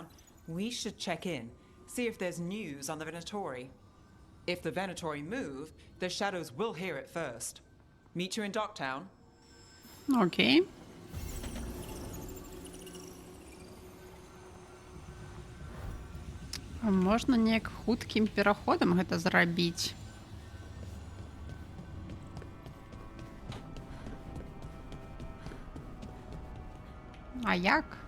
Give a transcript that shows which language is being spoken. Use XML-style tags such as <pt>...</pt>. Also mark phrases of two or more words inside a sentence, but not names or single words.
<en>We should check in, see if there's news on the Venatori. If the Venatori move, the Shadows will hear it first. Meet you in Docktown.</en> <be>Окей. Можна неяк хуткім пераходам гэта зрабіць. А як?</be>